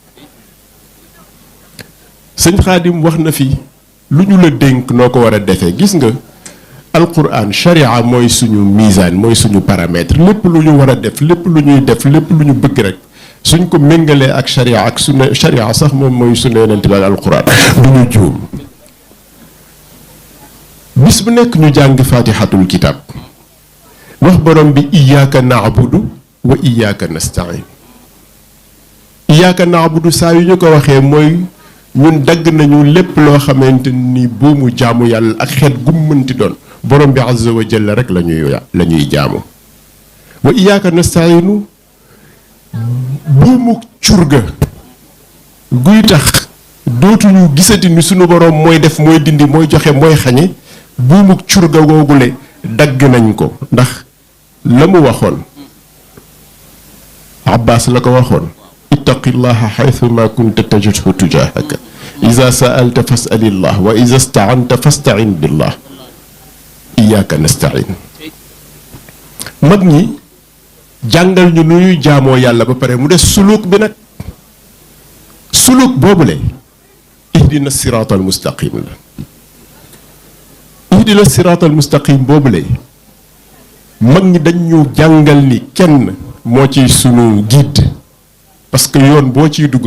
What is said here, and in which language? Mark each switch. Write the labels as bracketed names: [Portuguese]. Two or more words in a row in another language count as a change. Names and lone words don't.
[Wolof] sëñ Xaadim wax na fi lu ñu la dénk noo ko war a defee gis nga alquran sharia mooy suñu misaan mooy suñu paramètre lépp lu ñu war a def lépp lu ñuy def lépp lu ñu bëgg rek suñ ko méngalee ak sharia ak sunna sharia sax moom mooy sunna yonent bi ak alquran du ñu juum bis bu nekk ñu jàng [Arabic] فاتحة الكتاب [Wolof] wax borom bi [Arabic] إياك نعبد وإياك نستعين إياك نعبد [Wolof] saa yu ñu ko waxee mooy ñun dagg nañu lépp loo xamante ni buumu jaamu yàlla ak xeet gu mu mënti doon borom bi [Arabic] عز وجل [Wolof] rek la ñuy jaamu [Arabic] وإياك نستعين [Wolof] buumu curga guy tax dootuñu gisati ni sunu borom mooy def mooy dindi mooy joxe mooy xañe buumu curga googule dagg nañ ko ndax la mu waxoon Abbas la ko waxoon [Arabic] اتق الله حيثما كنت تجده تجاهك إذا سألت فاسأل الله وإذا استعنت فاستعن بالله إياك نستعين [Wolof] mag ñi jàngal ñu nu ñuy jaamoo yàlla ba pare mu des suluk bi nag suluk boobule [Arabic] اهدنا الصراط المستقيم [Wolof] la [Arabic] اهدنا الصراط المستقيم [Wolof] boobule mag ñi dañ ñu jàngal ni kenn moo ci sunu guide [French] parce que [Wolof] yoon boo ciy dugg